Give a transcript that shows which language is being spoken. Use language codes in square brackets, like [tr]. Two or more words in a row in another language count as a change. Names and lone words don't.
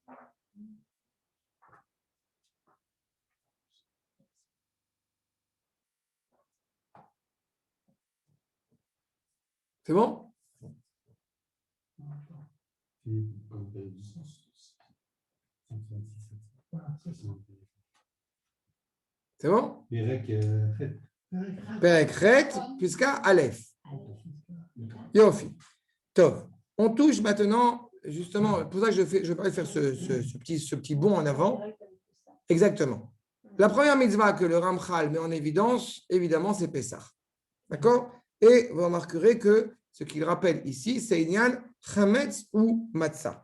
[fr] C'est bon? C'est bon? Perek Chet, jusqu'à Aleph. [he] יופי. טוב. [fr] On touche maintenant, justement, pour ça que je vais faire ce petit bond en avant. Exactement. La première mitzvah que le Ramchal met en évidence, évidemment, c'est Pessah. D'accord? Et vous remarquerez que ce qu'il rappelle ici, c'est [he] ענין חמץ [fr] ou Matzah.